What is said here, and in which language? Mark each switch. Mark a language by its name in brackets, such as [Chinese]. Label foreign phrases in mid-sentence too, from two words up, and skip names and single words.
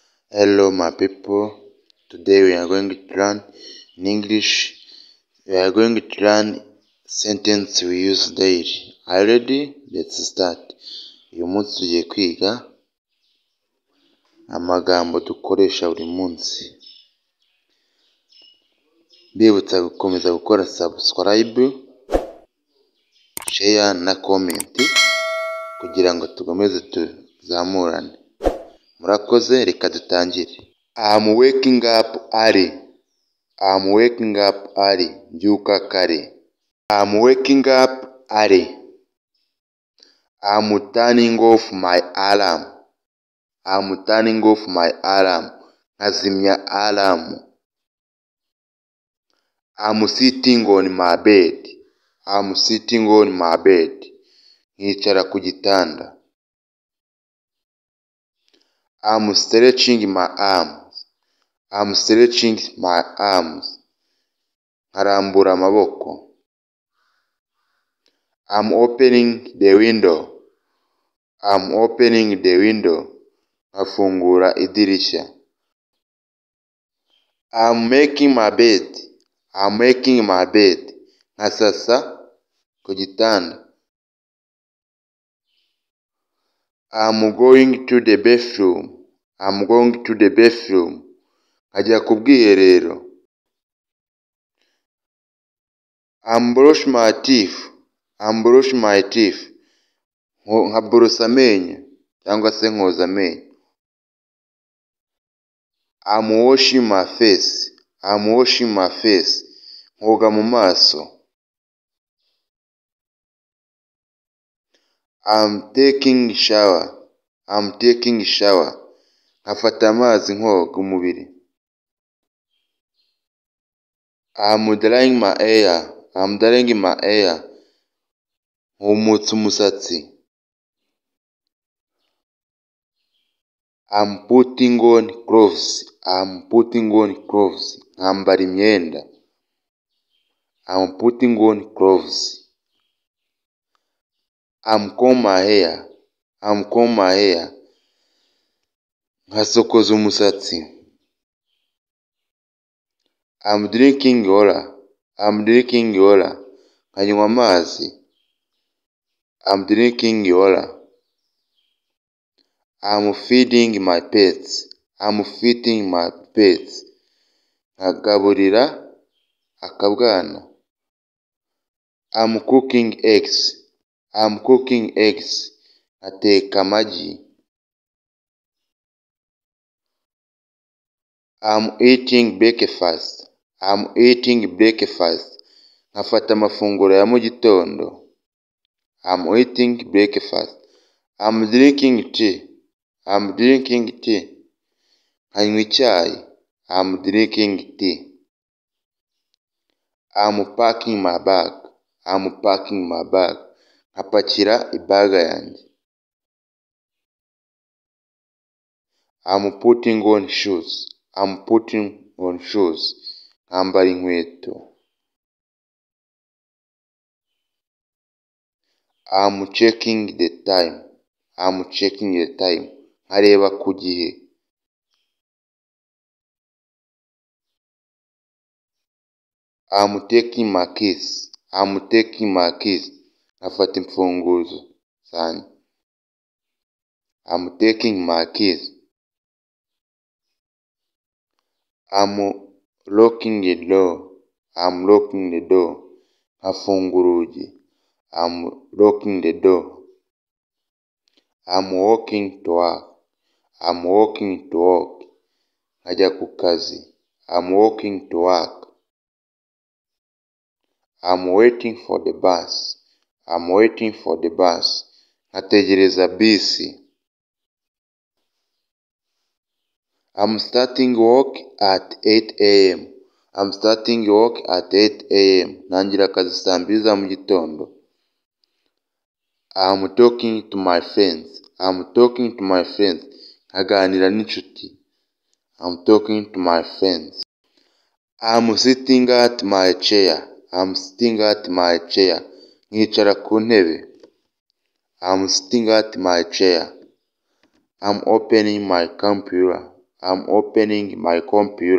[English] Hello my people, today we are going to learn in English. We are going to learn sentence we use daily. Are you ready? Let's start. [Kinyarwanda] Uyu munsi tugiye kwiga amagambo dukoresha buri munsi. Mbibutsa gukomeza gukora [English] subscribe, share [Kinyarwanda] na comment kugira ngo tukomeze tuzamurane. Murakoze, reka dutangire. [English] I'm waking up early. I'm waking up early. [Kinyarwanda] Mbyuka kare. [English] I'm waking up early. I'm turning off my alarm. I'm turning off my alarm. [Kinyarwanda] Nkazimya alarm. [English] I'm sitting on my bed. I'm sitting on my bed. [Kinyarwanda] Nkicara ku gitanda. [English] I'm stretching my arms. I'm stretching my arms. [Kinyarwanda] Nkarambura amaboko. [English] I'm opening the window. I'm opening the window. [Kinyarwanda] Nkafungura idirishya. [English] I'm making my bed. I'm making my bed. [Kinyarwanda] Nkasasa ku gitanda. [English] I'm going to the bathroom. I'm going to the bathroom. [Kinyarwanda] Nkajya ku bwiherero. [English] I'm brush my teeth. I'm brush my teeth. [Kinyarwanda] Nkaborosa amenyo cyangwa se nkoza amenyo. [English] I'm washing my face. I'm washing my face. [Kinyarwanda] Nkoga mu maso. [English] I'm taking shower. I'm taking shower. [Kinyarwanda] Nkafata amazi nkoga umubiri. [English] I'm drying my hair. I'm drying my hair. [Kinyarwanda] Nkumutsa umusatsi. [English] I'm putting on clothes. I'm putting on clothes. [Kinyarwanda] Nkambara imyenda. [English] I'm putting on clothes. I'm comb my hair. I'm comb my hair. [Kinyarwanda] Nkasokoza umusatsi. [English] I'm drinking water. I'm drinking water. [Kinyarwanda] Nkanywa amazi. [English] I'm drinking water. I'm feeding my pets. I'm feeding my pets. [Kinyarwanda] Nkagaburira akabwana. [English] I'm cooking eggs. I'm cooking eggs. [Kinyarwanda] Nkateka amagi. [English] I'm eating breakfast. I'm eating breakfast. [Kinyarwanda] Nkafata amafunguro ya mu gitondo. [English] I'm eating breakfast. I'm drinking tea. I'm drinking tea. [Kinyarwanda] Nkanywa icyayi. [English] I'm drinking tea. I'm packing my bag. I'm packing my bag. [Kinyarwanda] Nkapakira ibaga yanjye. [English] I'm putting on shoes. I'm putting on shoes. [Kinyarwanda] Nkambara inkweto. [English] I'm checking the time. I'm checking the time. [Kinyarwanda] Nkareba ku gihe. [English] I'm taking my keys. I'm taking my keys. [Kinyarwanda] Nkafata imfunguzo zanjye. [English] I'm taking my keys. I'm locking the door. I'm locking the door. [Kinyarwanda] Nkafunga urugi. [English] I'm locking the door. I'm walking to work. I'm walking to work. [Kinyarwanda] Nkajya ku kazi. [English] I'm walking to work. I'm waiting for the bus. I'm waiting for the bus. [Kinyarwanda] Nkategereza bisi. [English] I'm starting work at 8 a.m. I'm starting work at 8 a.m. [Kinyarwanda] Ntangira akazi saa 2 za mu gitondo. [English] I'm talking to my friends. I'm talking to my friends. [Kinyarwanda] Nkaganira n'inshuti. [English] I'm talking to my friends. I'm sitting at my chair. I'm sitting at my chair. [Kinyarwanda] Nkicara ku ntebe. [English] I'm sitting at my chair. I'm opening my computer. I'm opening my computer.